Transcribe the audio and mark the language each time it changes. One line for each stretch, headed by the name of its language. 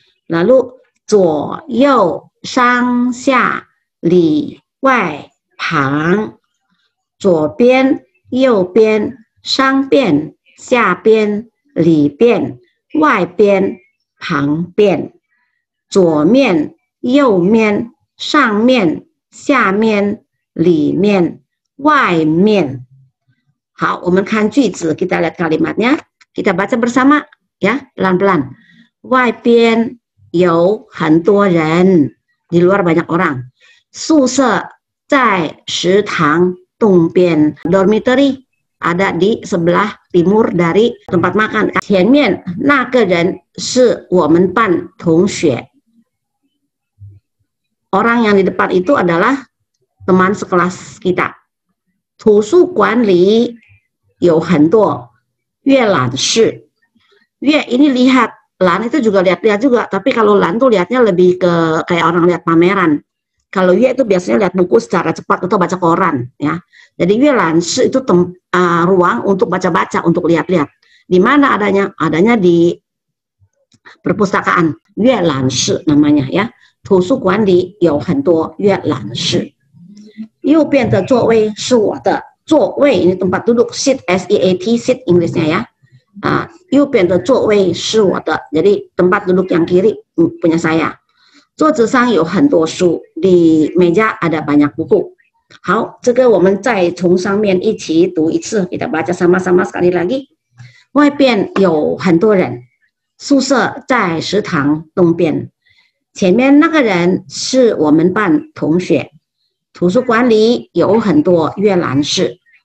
Chinese: Lalu 左右上下里外旁，左边右边上边下边里边外边旁边，左面右面上面下面里面外面。好，我们看句子，
Indonesian: kita lihat kalimatnya, kita baca bersama ya, pelan-pelan.
Chinese: 外边有很多人，
Indonesian: di luar banyak orang.
Chinese: 宿舍在食堂东边，
Indonesian: dormitory ada di sebelah timur dari tempat makan.
Chinese: 前面那个人是我们班同学。
Indonesian: Orang yang di depan itu adalah teman sekelas kita.
Chinese: 图书馆里有很多阅览室。
Indonesian: 阅 ini lihat, lan itu juga lihat-lihat juga, tapi kalau lan tuh lihatnya lebih ke kayak orang lihat pameran. Kalau ye itu biasanya lihat buku secara cepat atau baca koran ya. Jadi yuelanshi itu ruang untuk baca-baca, untuk lihat-lihat. Di mana adanya? Adanya di perpustakaan. Yuelanshi namanya ya.
Chinese: 图书馆里有很多阅览室。右边的座位是我的。
Indonesian: 座位 ini tempat duduk, seat, S-E-A-T, seat Inggrisnya ya.
Chinese: 右边的座位是我的。
Indonesian: Jadi tempat duduk yang kiri punya saya.
Chinese: 桌子上有很多书，
Indonesian: di meja ada banyak buku.
Chinese: 好，这个我们再从上面一起读一次，
Indonesian: kita baca sama-sama sekali lagi.
Chinese: 外边有很多人，宿舍在食堂东边。前面那个人是我们班同学。图书馆里有很多阅览室。